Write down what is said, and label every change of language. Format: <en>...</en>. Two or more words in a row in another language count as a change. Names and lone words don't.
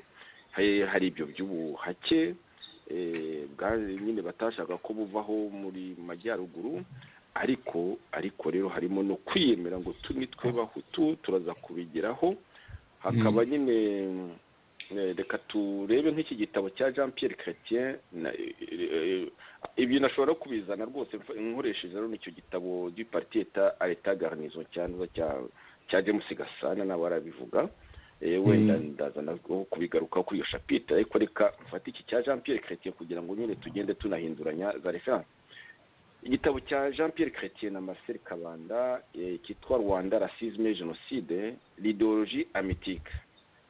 <rw>Hari ibyo by'ubuhake nyine batashaka ko buvaho muri majyaruguru, ariko rero harimo no kwiyemera ngo nitwe bahutu turaza kubigeraho. Hakaba nyine reka turebe nk'iki gitabo cya Jean Pierre Chrétien. Ibyo nashobora kubizana rwose nkoresheje rero nicyo gitabo du parti à l'état garnison cyangwa cya James Gasana nawe arabivuga. Wenda ndazana kubigaruka kuri iyo chapitre, ariko reka mfate iki cya Jean Pierre Chrétien kugira ngo nyine tugende tunahinduranya za reference. Igitabo cya Jean Pierre Chrétien na Marcel Kabanda cyitwa Rwanda Racisme et Génocide, l'idéologie amitique.</rw>